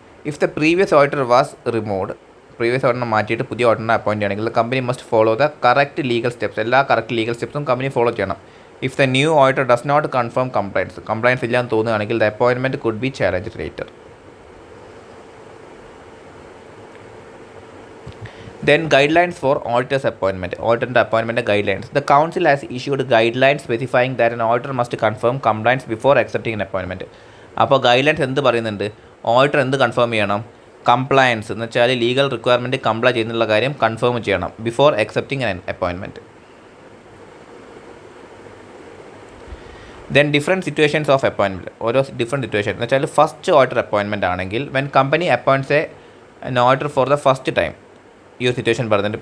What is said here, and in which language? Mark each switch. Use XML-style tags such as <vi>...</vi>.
<en>if the previous auditor was removed,</en> <ml>previous ഓഡിറ്ററിനെ മാറ്റിയിട്ട് പുതിയ ഓഡിറ്ററിനെ appoint ചെയ്യണമെങ്കിൽ</ml> <en>Company must follow the correct legal steps.</en> <ml>എല്ലാ correct legal സ്റ്റെപ്സും company follow ചെയ്യണം.</ml> <en>if the new auditor does not confirm compliance</en> <ml>ഇല്ലാന്ന് തോന്നുകയാണെങ്കിൽ</ml> <en>The appointment could be challenged later. Then guidelines for auditor's appointment. Auditor appointment guidelines. The council has issued guidelines specifying that an auditor must confirm compliance before accepting an appointment.</en> <ml>അപ്പോൾ guidelines എന്ത് പറയുന്നുണ്ട്? Auditor എന്ത് confirm ചെയ്യണം? Compliance എന്ന് വെച്ചാൽ legal requirement comply ചെയ്യുന്നുള്ള കാര്യം confirm ചെയ്യണം</ml> <en>Before accepting an appointment. Then different situations of appointment.</en> <ml>ഓരോ ഡിഫറെൻറ്റ് സിറ്റുവേഷൻ എന്ന് വെച്ചാൽ ഫസ്റ്റ് ഓഡിറ്റർ അപ്പോയിൻമെൻറ്റ് ആണെങ്കിൽ</ml> <en>when company appoints an auditor for the first time,</en> <ml>ഈ ഒരു സിറ്റുവേഷൻ പറയുന്നുണ്ട്.</ml>